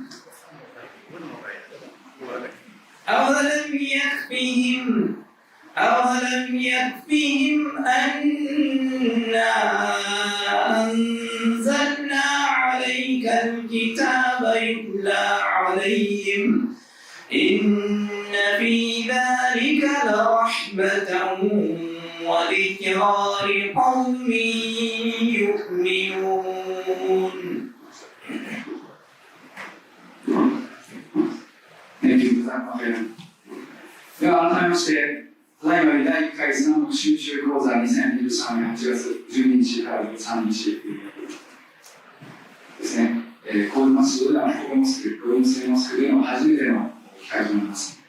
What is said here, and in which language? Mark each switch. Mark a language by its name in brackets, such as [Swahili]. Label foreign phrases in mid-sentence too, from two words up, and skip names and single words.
[Arabic] أولم يكفهم أنا أنزلنا عليك الكتاب يتلى عليهم إن في ذلك لرحمة وذكرى لقوم يؤمنون. [Japanese] では改めまして、ただいまより第1回イスラム学習集講座2023年8月12日から13日ですね、神戸マスジッドで神戸モスク、神戸ムスリムモスクでの初めての機会となります。